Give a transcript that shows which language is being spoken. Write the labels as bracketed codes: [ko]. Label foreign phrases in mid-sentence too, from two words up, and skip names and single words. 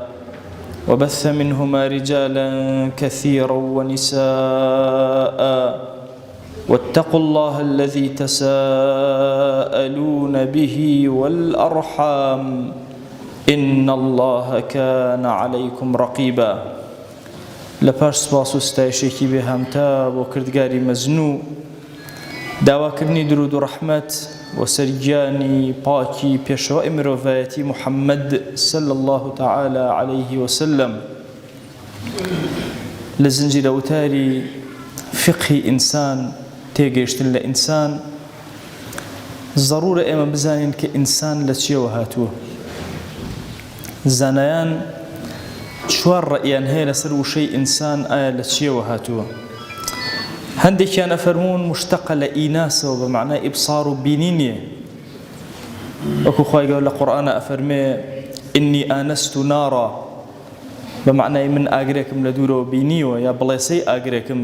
[ar] وبث منهما رجالا كثيرا ونساء واتقوا الله الذي تساءلون به والأرحام إن الله كان عليكم رقيبا [ckb] لپاش سپاس و ستایشێکی بێهامتا بۆ کردگاری مەزنوو داواکردنی درود و ڕەحمەت و سەرگیانی پاکی پێشەوای مرۆڤایەتی محەممەد [ar] صلی الله تعالى عليه وسلم [ckb] لە زنجیرە وتاری فقهی ئینسان تێگەیشتن لە ئینسان ضرورە ئێمە بزانین کە ئینسان لە چیەوە هاتووە زانایان چوار ڕەئیان هەیە لەسەر وشەی ئینسان ئایا لە چیەوە هاتووە هەندێکیان ئەفەرموون مشتەقە لە ئیناسەوە بە معنای ئیبصار و بینینیە وەکو خوای گەورە لە قورئانە ئەفەرمێ ئینی ئانەست نارا بە معنای من ئاگرێکم لە دوورەوە بینیوە یا بڵێسەی ئاگرێکم